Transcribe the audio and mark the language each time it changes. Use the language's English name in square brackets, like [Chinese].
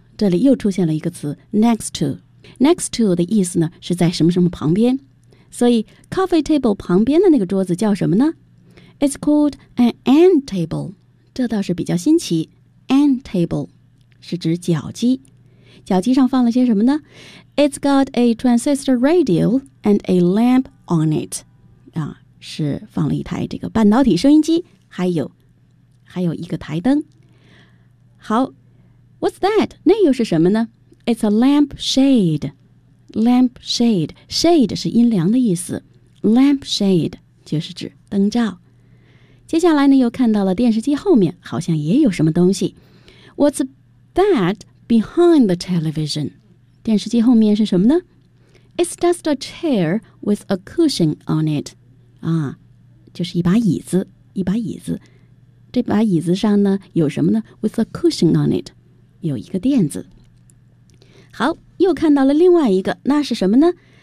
[Chinese] 这里又出现了一个词 next to. Next to 的意思呢是在什么什么旁边，所以 coffee table 旁边的那个桌子叫什么呢？ [English] It's called an end table. [Chinese] 这倒是比较新奇， end table是指脚机，脚机上放了些什么呢？ [English] It's got a transistor radio and a lamp on it. [Chinese] 是放了一台这个半导体收音机，还有一个台灯。 [English] 好， What's that? [Chinese] 那又是什么呢？ [English] It's a lamp shade. Lamp shade. [Chinese] Shade 是阴凉的意思， Lamp shade 就是指灯罩。接下来呢又看到了电视机后面好像也有什么东西。 [English] What'sThat behind the television. [Chinese] 电视机后面是什么呢？ [English] It's just a chair with a cushion on it. [Chinese] 就是一把椅子，一把椅子。这把椅子上呢，有什么呢？ [English] With a cushion on it. [Chinese] 有一个垫子。好，又看到了另外一个，那是什么呢？